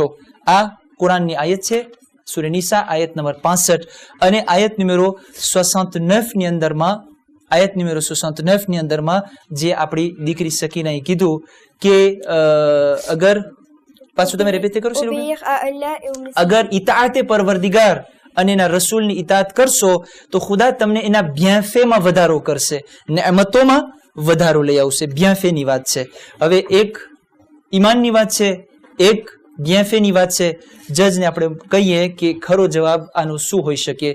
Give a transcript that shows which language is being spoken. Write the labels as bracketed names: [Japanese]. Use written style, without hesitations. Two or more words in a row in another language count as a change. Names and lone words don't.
[Gujarati] આ કુરાનની આયત છે, સૂરે નિસા આયત નંબર 65 અને આયત નંબરો 69 ની અંદરમાં જે આપણી દીકરી સકીનાએ કીધું કે અગર પાછું તમે રિપીટ કરો છો, [French] Obéir à Allah et aux messagers. [Gujarati] અગર ઇતાઅતે પરવરદિગાર અને એના રસૂલની ઇતાઅત કરશો તો ખુદા તમને એના બ્યાફેમાં વધારો કરશે, નિયામતોમાં વધારો લઈ આવશે. બ્યાફેની વાત છે. હવે એક ઈમાનની વાત છે, એક બ્યાફેની વાત છે. જજને આપણે કહીએ કે ખરો જવાબ આનો શું હોઈ શકે.